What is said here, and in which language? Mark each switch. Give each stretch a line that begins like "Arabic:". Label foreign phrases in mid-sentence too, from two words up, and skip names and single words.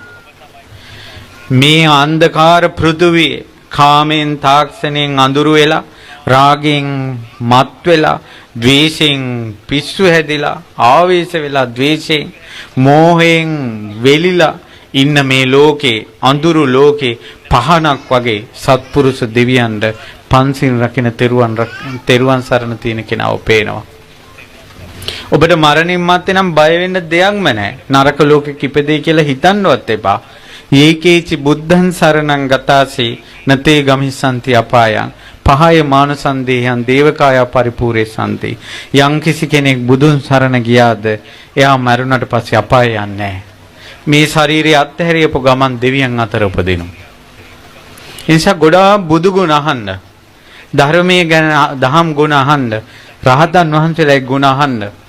Sinhala: මේ අන්ධකාර පෘථුවියේ කාමෙන්, තාක්ෂණයෙන් අඳුරු වෙලා, රාගෙන් මත් වෙලා, ද්වේෂයෙන් පිස්සු හැදිලා, ආවේශ වෙලා, ද්වේෂයෙන්, මෝහයෙන් වෙලිලා ඉන්න මේ ලෝකේ, අඳුරු ලෝකේ පහනක් වගේ සත්පුරුෂ දෙවියන්ට පන්සිල් රකින්න තෙරුවන් සරණ තියෙන කෙනාව පේනවා. ඔබට මරණින් මත්තේ නම් බය වෙන්න දෙයක්ම නැහැ. නරක ලෝකෙක ඉපදෙයි කියලා හිතන්නවත් එපා.
Pali: ඒකේචි බුද්ධං සරණං ගතාසි නතේ ගමිස්සන්ති අපායං පහය මානසන්දේයන් දේවකාය පරිපූර්ේ සම්ති.
Sinhala: යම් කිසි කෙනෙක් බුදුන් සරණ ගියාද එයා මරුණට පස්සේ අපාය යන්නේ නැහැ. මේ ශරීරය අත්හැරියපු ගමන් දෙවියන් අතර උපදිනවා. ඒ නිසා ගොඩාක් බුදු ගුණ අහන්න. ධර්මයේ ගැන දහම් ගුණ අහන්න. රහතන් වහන්සේලාගේ ගුණ අහන්න.